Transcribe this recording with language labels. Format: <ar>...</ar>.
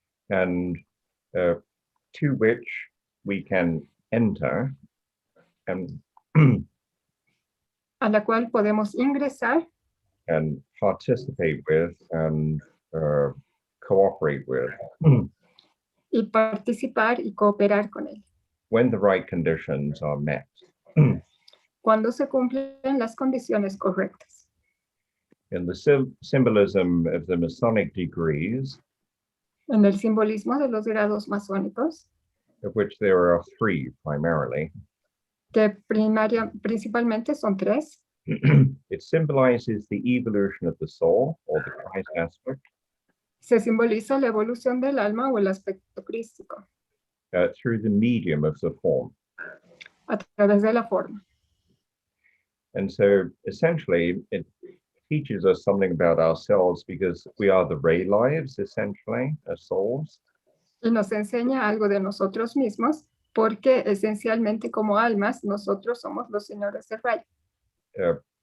<en>and to which we can enter and</en> <es>a la cual podemos ingresar</es> <en>and participate with and cooperate with</en> <es>y participar y cooperar con él</es> <en>when the right conditions are met.</en> <es>cuando se cumplen las condiciones correctas.</es> <en>In the symbolism of the Masonic degrees,</en> <es>En el simbolismo de los grados masónicos,</es> <en>of which there are 3 primarily,</en> <es>que principalmente son 3,</es> <en>it symbolizes the evolution of the soul or the Christ aspect</en> <es>se simboliza la evolución del alma o el aspecto crístico</es> <en>through the medium of the form.</en> <es>a través de la forma.</es> <en>And so essentially it teaches us something about ourselves because we are the ray lives essentially as souls.</en> <es>Y nos enseña algo de nosotros mismos porque esencialmente como almas nosotros somos los señores de rayo.</es>